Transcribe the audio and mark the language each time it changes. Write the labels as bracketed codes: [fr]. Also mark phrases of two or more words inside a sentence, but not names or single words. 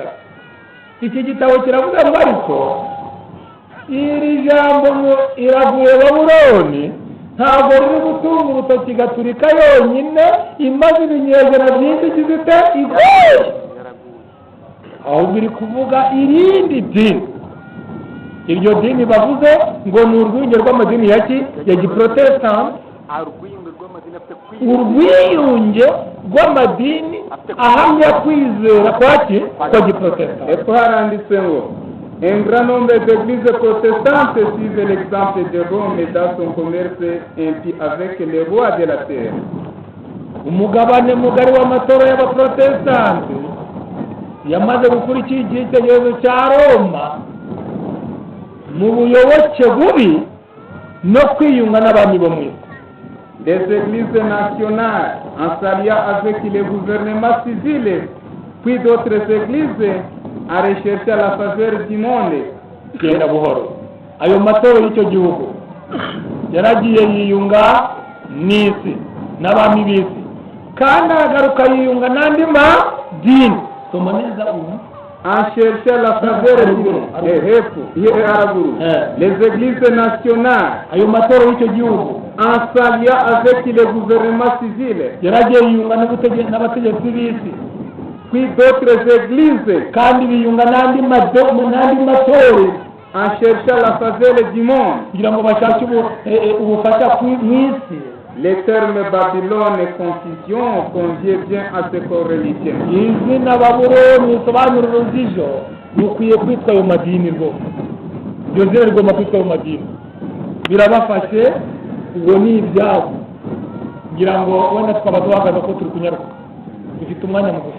[rw] iki gitabo kiravuga ngo ariko iri jambo ngo iraguye Babuloni ntabwo riri gutunga urutoki gaturika yonyine, imaze ibinyejana byinshi igizite igoye, ahubwo iri kuvuga irindi dini. iryo dini bavuze ngo ni urwunge rw'amadini ya giprotestante, urwiyunge rw'amadini ahamya kwizera kwa giprotestante. [fr] Et [rw] haranditse ngo [fr] un grand nombre d'églises protestantes suivent l'exemple de Rome dans son commerce impie avec les rois de la terre. [rw] umugabane mugari w'amatora y'abaprotestante yamaze gukurikira icyitegererezo cya Roma mu buyoboke bubi no kwiyunga n'abami bo mu isi. [fr] Des églises nationales en s'alliant avec les gouvernements civils, puis d'autres églises en recherchant la faveur du monde. [rw] genda buhoro. ayo matorero y'icyo gihugu yaragiye yiyunga n'isi n'abami b'isi kandi aragaruka yiyunga n'andi madini. Soma neza ubu. [fr] En cherchant la faveur les églises nationales, [rw] ayo matorero y'icyo gihugu [fr] en s'alliant avec le gouvernement civil, [rw] yaragiye yiyunga n'abategetsi b'isi, [fr] puis d'autres églises, [rw] kandi biyunga n'andi matorero [fr] en cherchant la faveur du monde. [rw] kugira ngo bashake ubufasha mu isi. [fr] Les termes Babylone et confusion conviennent bien à ce corrélation. [rw] izina Babuloni risobanura urujijo rukwiye kwitwa ayo madini rwose. iryo zina rigomba kwitwa ayo madini, birabafashe. ubwo ni ibyabo, ngira ngo wenda twaba duhagaze ko turi kunyaruka, dufite umwanya mugufi.